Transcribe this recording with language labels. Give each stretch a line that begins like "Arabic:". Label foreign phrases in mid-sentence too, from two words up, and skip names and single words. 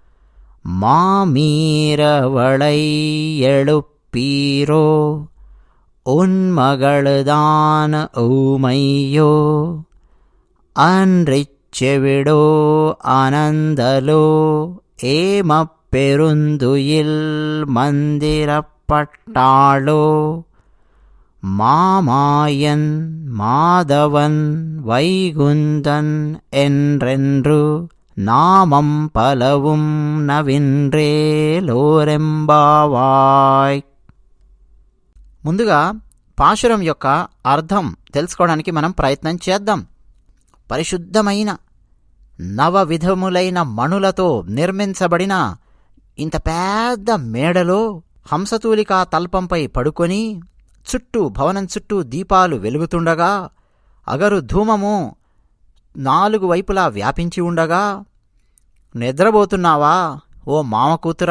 Tamil: மாமீரவளை எழுப்பீரோ உன் மகள்தான் ஊமையோ அன்றிச் செவிடோ அனந்தலோ ஏமப்பெருந்துயில் மந்திரப்பட்டாளோ மாமாயன் மாதவன் வைகுந்தன் என்றென்று நாமம் பலவும் నవిన్రేలోరెంబావాయ్.
Telugu: ముందుగా పాశురం యొక్క అర్థం తెలుసుకోవడానికి మనం ప్రయత్నం చేద్దాం. పరిశుద్ధమైన నవవిధములైన మణులతో నిర్మించబడిన ఇంత పెద్ద మేడలో హంసతూలికా తల్పంపై పడుకొని భవనం చుట్టూ దీపాలు వెలుగుతుండగా అగరు ధూమము 4 వైపులా వ్యాపించి ఉండగా, నిద్రపోతున్నావా ఓ మామ కూతురా?